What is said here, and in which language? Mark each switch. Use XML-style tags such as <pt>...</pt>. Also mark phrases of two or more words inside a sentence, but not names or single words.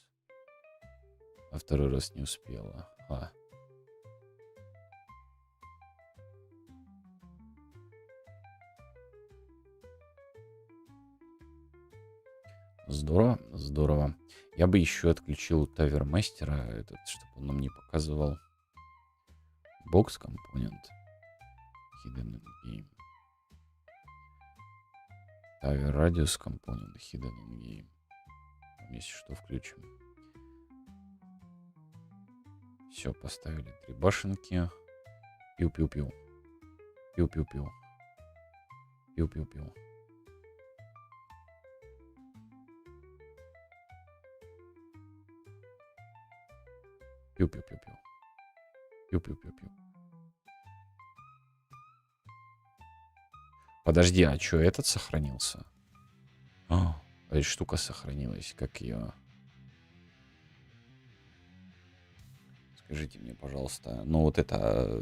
<ru>А второй раз не успела. Здорово, здорово. Я бы еще отключил тавермастера, этот, чтобы он нам не показывал</ru> <en>box component.</en> <ru>Hidden in game.</ru> <en>Tower radius component hidden in game.</en> <ru>Если что, включим. Все, поставили 3 башенки. Пиу-пиу-пиу. Пиу-пиу-пиу. Пиу-пиу-пиу. Пиу-пиу-пиу-пиу. Пиу-пиу-пиу-пиу. Подожди, а что, этот сохранился? Эта штука сохранилась. Как ее? Скажите мне, пожалуйста. Ну, вот это...</ru>